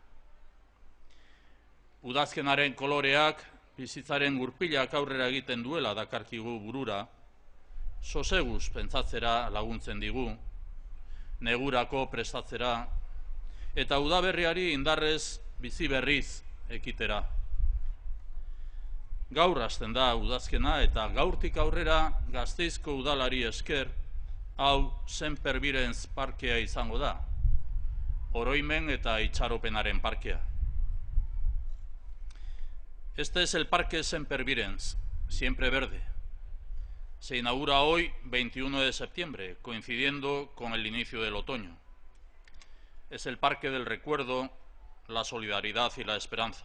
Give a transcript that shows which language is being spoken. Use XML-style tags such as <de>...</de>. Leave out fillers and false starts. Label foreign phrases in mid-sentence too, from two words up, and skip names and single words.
<eu>Udazkenaren koloreak bizitzaren gurpilak aurrera egiten duela dakarkigu burura, soseguz pentsatzera laguntzen digu, negurako prestatzera, eta udaberriari indarrez bizi berriz ekitera. Gaur hasten da udazkena eta gaurtik aurrera Gasteizko udalari esker, hau Semper Virens parkea izango da, oroimen eta itxaropenaren parkea.</eu> <es>Este es el Parque Semper Virens, siempre verde. Se inaugura hoy, 21 de septiembre, coincidiendo con el inicio del otoño. Es el parque del recuerdo, la solidaridad y la esperanza.</es>